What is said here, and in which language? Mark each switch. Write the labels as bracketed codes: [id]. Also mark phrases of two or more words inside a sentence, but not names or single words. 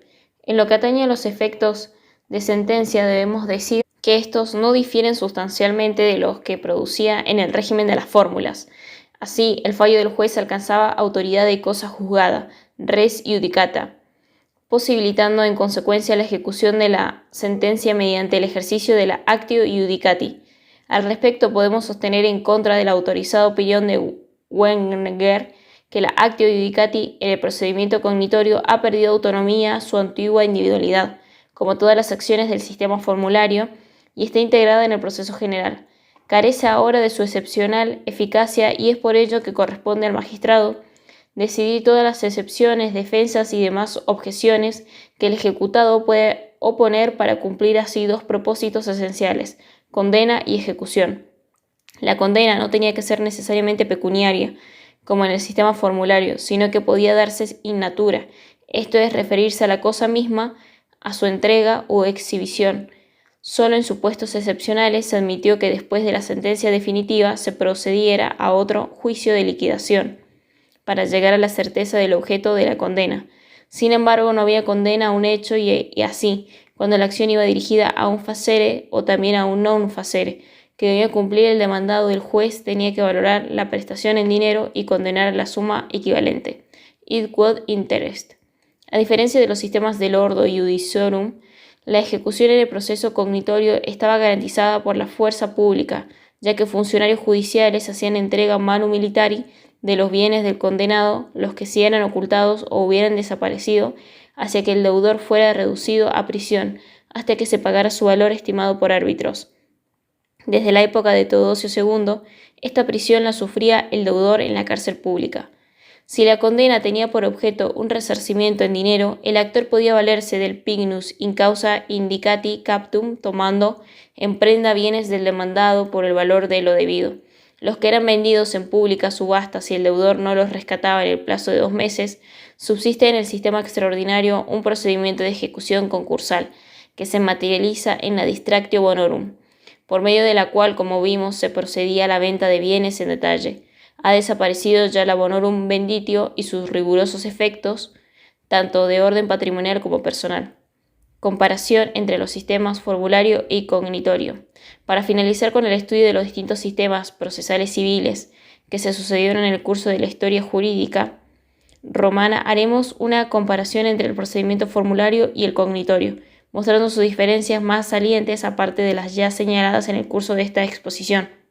[es] En lo que atañe a los efectos de sentencia, debemos decir que estos no difieren sustancialmente de los que producía en el régimen de las fórmulas. Así, el fallo del juez alcanzaba autoridad de cosa juzgada, [la] res iudicata, [es] posibilitando en consecuencia la ejecución de la sentencia mediante el ejercicio de la [la] actio iudicati. [es] Al respecto, podemos sostener en contra de la autorizada opinión de Wenger que la [la] actio iudicati [es] en el procedimiento cognitorio ha perdido autonomía, su antigua individualidad, como todas las acciones del sistema formulario, y está integrada en el proceso general. Carece ahora de su excepcional eficacia y es por ello que corresponde al magistrado decidir todas las excepciones, defensas y demás objeciones que el ejecutado puede oponer para cumplir así dos propósitos esenciales: condena y ejecución. La condena no tenía que ser necesariamente pecuniaria, como en el sistema formulario, sino que podía darse [la] in natura, [es] esto es, referirse a la cosa misma, a su entrega o exhibición. Solo en supuestos excepcionales se admitió que después de la sentencia definitiva se procediera a otro juicio de liquidación, para llegar a la certeza del objeto de la condena. Sin embargo, no había condena a un hecho y así, cuando la acción iba dirigida a un facere o también a un [la] non facere, [es] que debía cumplir el demandado, el juez tenía que valorar la prestación en dinero y condenar la suma equivalente, [la] id quod interest. [es] A diferencia de los sistemas del [la] ordo iudiciorum, [es] la ejecución en el proceso cognitorio estaba garantizada por la fuerza pública, ya que funcionarios judiciales hacían entrega [la] manu militari [es] de los bienes del condenado, los que si eran ocultados o hubieran desaparecido, hacia que el deudor fuera reducido a prisión, hasta que se pagara su valor estimado por árbitros. Desde la época de Teodosio II, esta prisión la sufría el deudor en la cárcel pública. Si la condena tenía por objeto un resarcimiento en dinero, el actor podía valerse del [la] pignus in causa indicati captum, [es] tomando en prenda bienes del demandado por el valor de lo debido. Los que eran vendidos en pública subasta si el deudor no los rescataba en el plazo de 2 meses, subsiste en el sistema extraordinario un procedimiento de ejecución concursal, que se materializa en la [la] distractio bonorum, [es] por medio de la cual, como vimos, se procedía a la venta de bienes en detalle. Ha desaparecido ya la [la] bonorum venditio [es] y sus rigurosos efectos, tanto de orden patrimonial como personal. Comparación entre los sistemas formulario y cognitorio. Para finalizar con el estudio de los distintos sistemas procesales civiles que se sucedieron en el curso de la historia jurídica romana, haremos una comparación entre el procedimiento formulario y el cognitorio, mostrando sus diferencias más salientes aparte de las ya señaladas en el curso de esta exposición.